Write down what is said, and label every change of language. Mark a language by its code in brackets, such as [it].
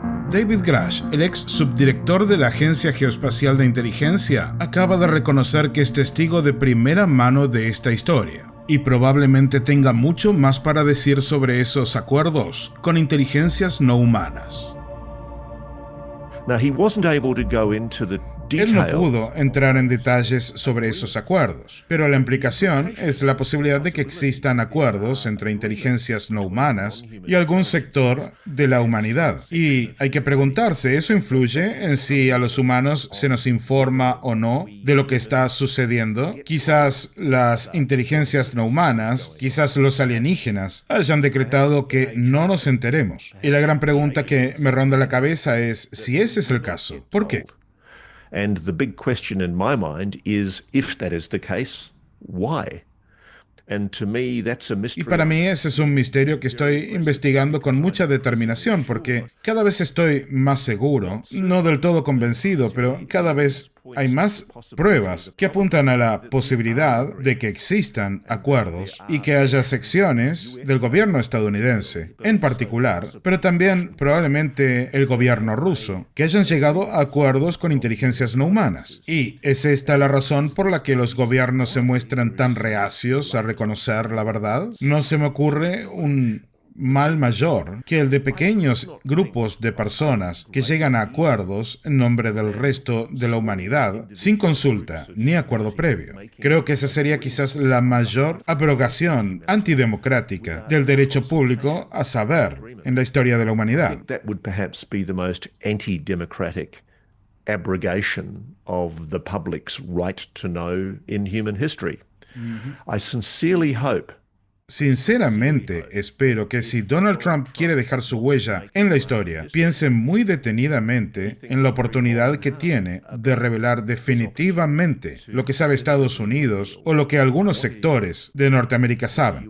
[es] David Grush, el ex subdirector de la Agencia Geoespacial de Inteligencia, acaba de reconocer que es testigo de primera mano de esta historia y probablemente tenga mucho más para decir sobre esos acuerdos con inteligencias no humanas. [en] Now, he wasn't able to go into the [es] Él no pudo entrar en detalles sobre esos acuerdos, pero la implicación es la posibilidad de que existan acuerdos entre inteligencias no humanas y algún sector de la humanidad. Y hay que preguntarse, ¿eso influye en si a los humanos se nos informa o no de lo que está sucediendo? Quizás las inteligencias no humanas, quizás los alienígenas, hayan decretado que no nos enteremos. Y la gran pregunta que me ronda la cabeza es, si ese es el caso, ¿por qué? [en] And the big question in my mind is, if that is the case, why? And to me, that's a mystery. [es] Y para mí ese es un misterio que estoy investigando con mucha determinación, porque cada vez estoy más seguro, no del todo convencido, pero cada vez hay más pruebas que apuntan a la posibilidad de que existan acuerdos y que haya secciones del gobierno estadounidense, en particular, pero también probablemente el gobierno ruso, que hayan llegado a acuerdos con inteligencias no humanas. Y es esta la razón por la que los gobiernos se muestran tan reacios a reconocer la verdad. No se me ocurre un mal mayor que el de pequeños grupos de personas que llegan a acuerdos en nombre del resto de la humanidad sin consulta ni acuerdo previo. Creo que esa sería quizás la mayor abrogación antidemocrática del derecho público a saber en la historia de la humanidad. [en] That would perhaps be the most anti-democratic abrogation of the public's right to know in human history. I sincerely hope. [es] Sinceramente, espero que si Donald Trump quiere dejar su huella en la historia, piense muy detenidamente en la oportunidad que tiene de revelar definitivamente lo que sabe Estados Unidos o lo que algunos sectores de Norteamérica saben.